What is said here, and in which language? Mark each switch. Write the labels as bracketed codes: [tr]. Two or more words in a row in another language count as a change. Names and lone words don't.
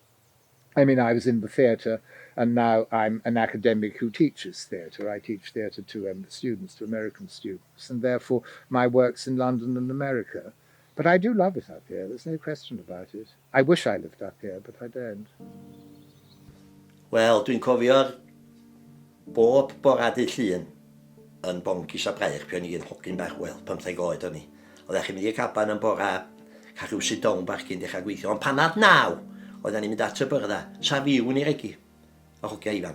[en] I mean, I was in the theatre, and now I'm an academic who teaches theatre. I teach theatre to students, to American students, and therefore my work's in London and America. But I do love it up here, there's no question about it. I wish I lived up here, but I don't. [cy] Wel, dwi'n cofio'r bob bora dydd Llun yn Boncis a Braich pan i'n hogyn bach, wel, 15 oed o'n i. Oeddech chi'n mynd i'r caban yn bora, cael rhyw sidon bach cyn dechrau gweithio. Ond panad 9, oedden ni'n mynd at y byrda, sa fiw ni regi, o hogia ifanc.